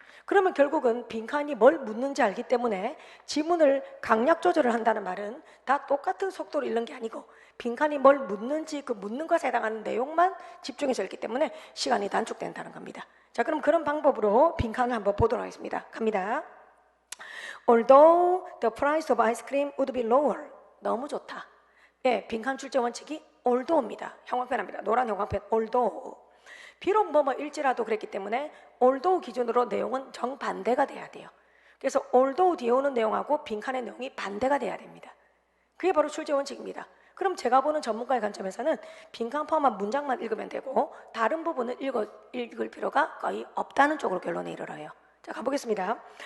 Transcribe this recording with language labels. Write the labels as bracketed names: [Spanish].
[Korean] 그러면 결국은 빈칸이 뭘 묻는지 알기 때문에 지문을 강약 조절을 한다는 말은 다 똑같은 속도로 읽는 게 아니고 빈칸이 뭘 묻는지 그 묻는 것에 해당하는 내용만 집중해서 읽기 때문에 시간이 단축된다는 겁니다. 자, 그럼 그런 방법으로 빈칸을 한번 보도록 하겠습니다. 갑니다. [English] Although the price of ice cream would be lower. [Korean] 너무 좋다. 예, 빈칸 출제 원칙이 although입니다. 형광펜입니다. 노란 형광펜 although. 비록 뭐일지라도 그랬기 때문에 although 기준으로 내용은 정반대가 돼야 돼요. 그래서 although 뒤에 오는 내용하고 빈칸의 내용이 반대가 돼야 됩니다. 그게 바로 출제 원칙입니다. 그럼 제가 보는 전문가의 관점에서는 빈칸 포함한 문장만 읽으면 되고 다른 부분을 읽을 필요가 거의 없다는 쪽으로 결론에 이르러요. 자, 가보겠습니다.